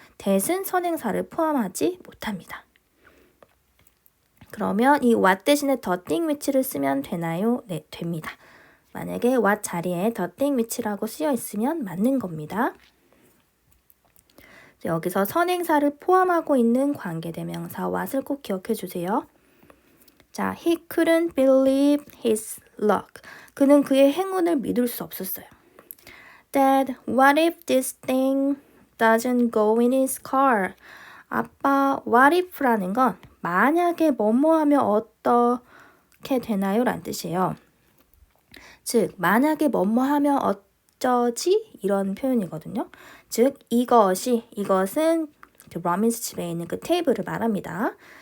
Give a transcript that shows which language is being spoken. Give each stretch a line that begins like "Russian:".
Korean: that은 선행사를 포함하지 못합니다. 그러면 이 what 대신에 the thing which를 쓰면 되나요? 네, 됩니다. 만약에 what 자리에 the thing which라고 쓰여 있으면 맞는 겁니다. 여기서 선행사를 포함하고 있는 관계대명사 what을 꼭 기억해 주세요.
English: 자, he couldn't believe his luck.
Korean: 그는 그의 행운을 믿을 수 없었어요.
English: Dad, what if this thing doesn't go in his car?
Korean: 아빠, what if라는 건 만약에 뭐뭐하면 어떻게 되나요? 라는 뜻이에요. 즉, 만약에 뭐뭐하면 어쩌지? 이런 표현이거든요. 즉, 이것은 로빈스 집에 있는 그 테이블을 말합니다.